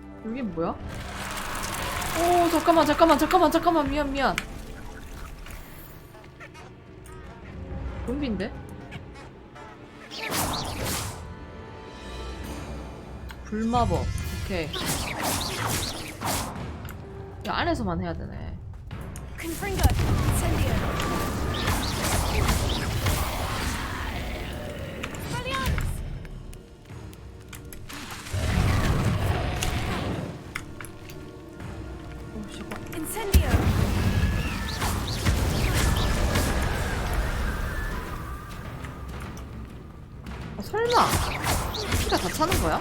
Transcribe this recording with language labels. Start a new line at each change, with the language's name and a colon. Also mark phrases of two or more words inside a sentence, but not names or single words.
Korean: 여기 뭐야? 오 잠깐만 미안. 좀비인데? 불마법. 오케이. 야, 안에서만 해야 되네. Confringo, incendio. Incendio. 설마 피가 다 차는 거야?